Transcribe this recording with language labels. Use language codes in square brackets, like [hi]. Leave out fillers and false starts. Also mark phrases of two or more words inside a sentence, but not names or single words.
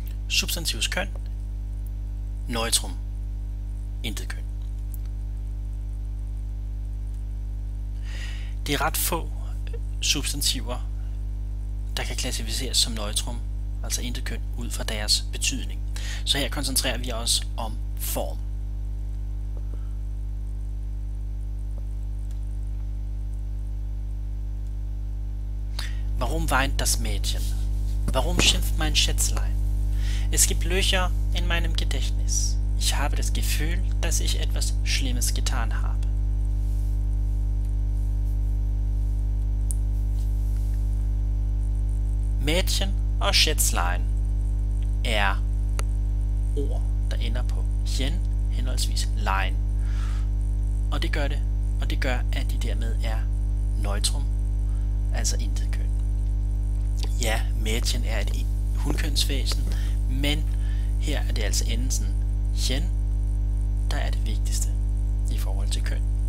[da] substantivets køn, neutrum, intet køn. Det er ret få substantiver, der kan klassificeres som neutrum, altså intet køn, ud fra deres betydning. Så her koncentrerer vi os om form. [de] Warum weint das Mädchen? Warum schimpft mein Schätzlein? Es gibt Löcher in meinem Gedächtnis. Ich habe das Gefühl, dass ich etwas Schlimmes getan habe. [da] Mädchen og schätzlein er ord, der ender på jen, henholdsvis lein. Og det gør, at de dermed er neutrum, altså intet køn. Ja, Mädchen er et hunkønsvæsen, men her er det altså endelsen jen, der er det vigtigste i forhold til køn.